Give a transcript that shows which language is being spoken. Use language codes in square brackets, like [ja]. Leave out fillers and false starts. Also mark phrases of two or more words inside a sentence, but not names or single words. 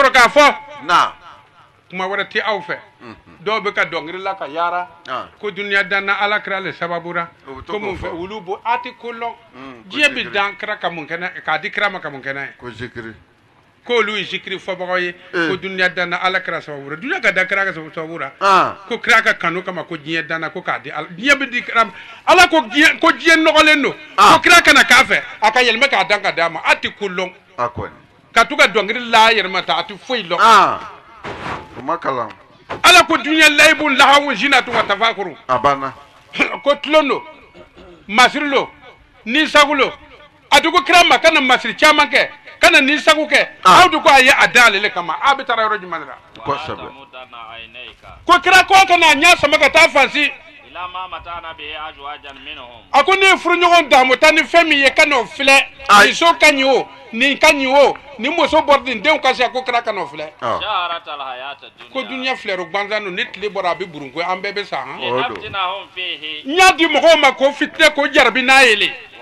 [bm] sɔrɔ k'a fɔ kuma wɛrɛ tɛ aw fɛ dɔw bɛ ka dɔnkili la ka yaara ko duniya danna ala kira le sababura ko mun fɛ olu bo a tɛ ko lɔn diɲɛ bɛ dan kira ka mun kɛnɛ k'a di kira ma ka mun kɛnɛ ye ko zikiri ko olu ye zikiri fɔbagaw ye ko duniya danna ala kira sababura duniya ka da kira ka sababura ko kira ka kanu kama ko diɲɛ danna ko k'a di ala diɲɛ bɛ di kira ma ala ko diɲɛ nɔgɔlen don ko kira kana k'a fɛ a ka yɛlɛma k'a dan ka d'a ma a tɛ ko lɔn ka to ka dɔnkili la yɛlɛma ta a tɛ foyi lɔn o ma kalan ala ko [ar] دنيا لعب لهو زينة وتفاخر [bm] a banna ko tulon do masiri lo nisagu lo a dugu kira ma kana masiri caman kɛ kana nisagu kɛ aw du ko a ye a da ale le kama a bɛ taga yɔrɔ jumɛn de la kosɛbɛ ko kira ko kana a ɲɛ sama ka taa fansi a ko ne ye furuɲɔgɔn damu ta ni fɛn min ye ka n'o filɛ nin so ka ɲi o nin ka ɲi o nin muso bɔra nin denw ka se ko kira ka n'o filɛ ko duniya filɛro gansan don ni tile bɔra a bɛ burunko an bɛɛ bɛ sa han n y'a di mɔgɔw ma ko fitinɛ ko jarabi n'a ye le